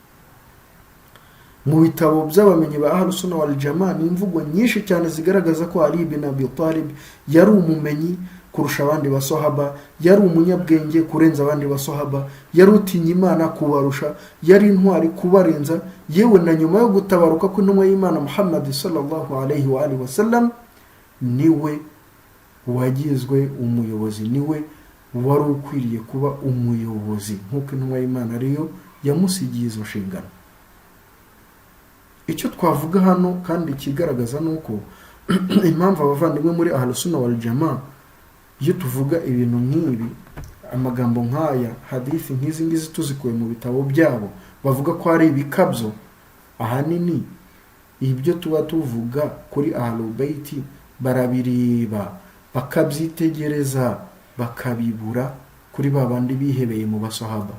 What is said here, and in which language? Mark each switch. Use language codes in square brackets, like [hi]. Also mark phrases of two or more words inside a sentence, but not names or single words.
[rw] Mu bitabo by'abamenyi ba Ahlus Sunna wal Jamaa ni imvugo nyinshi cyane zigaragaza ko Ali bin Abi Talib yari umumenyi kurusha abandi basahaba, yari umunyabwenge kurenza abandi basahaba, yari utinya Imana kubarusha, yari intwari kubarenza. Yewe na nyuma yo gutabaruka kw'intumwa y'Imana Muhammad [ar] صلى الله عليه وآله وسلم, [rw] niwe wagizwe umuyobozi, niwe wari ukwiriye kuba umuyobozi nk'uko intumwa y'Imana ariyo yamusigiye izo nshingano. Icyo twavuga hano kandi kigaragaza nuko impamvu abavandimwe muri Ahlus Sunna wal Jamaa iyo tuvuga ibintu nk'ibi, amagambo nk'aya, hadithi nk'izi ngizi tuzikuye mu bitabo byabo, bavuga ko ari ibikabyo, ahanini ibyo tuba tuvuga kuri Ahlul Baiti barabiriba bakabyitegereza bakabibura kuri babandi bihebeye mu basahaba.